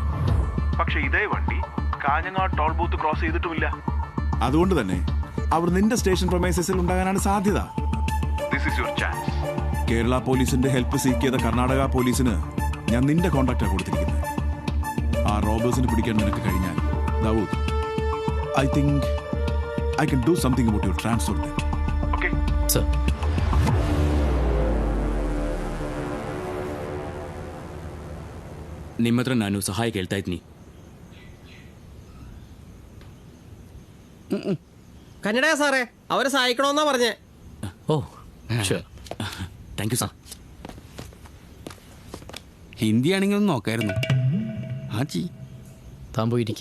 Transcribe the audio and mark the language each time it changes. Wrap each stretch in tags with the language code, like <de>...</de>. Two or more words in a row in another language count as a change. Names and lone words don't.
<ml>പക്ഷേ ഇതേ വണ്ടി കാഞ്ഞങ്ങാട് ടോൾ ബൂത്ത് ക്രോസ് ചെയ്തിട്ടുമില്ല. അതുകൊണ്ട് തന്നെ അവർ നിന്റെ</ml> <en>station premises</en> <ml>ഉണ്ടാകാനാണ് സാധ്യത. കേരള പോലീസിന്റെ</ml> <en>help seek</en> <ml>ചെയ്ത കർണാടക പോലീസിന് ഞാൻ നിന്റെ കോൺടാക്റ്റാണ് കൊടുത്തിരിക്കുന്നത്. ആ റോബേഴ്സിനെ പിടിക്കാൻ നിനക്ക് കഴിഞ്ഞാൽ ദാവൂദ്,</ml> <en>I think I can do something about your transfer.</en> <ml>ഓക്കേ സർ.</ml> <kn>ನಿಮ್ಮ ಹತ್ರ ನಾನು ಸಹಾಯ ಕೇಳ್ತಾ ಇದ್ದೀನಿ.</kn> <ml>കന്നഡ സാറേ, അവരെ സഹായിക്കണമെന്നാ പറഞ്ഞേ. ഓ ശരി,</ml> <en>thank you sir.</en> <ml>ഹിന്ദി ആണെങ്കിൽ ഒന്ന് നോക്കായിരുന്നു. ഹാജി താൻ പോയിരിക്കും.</ml>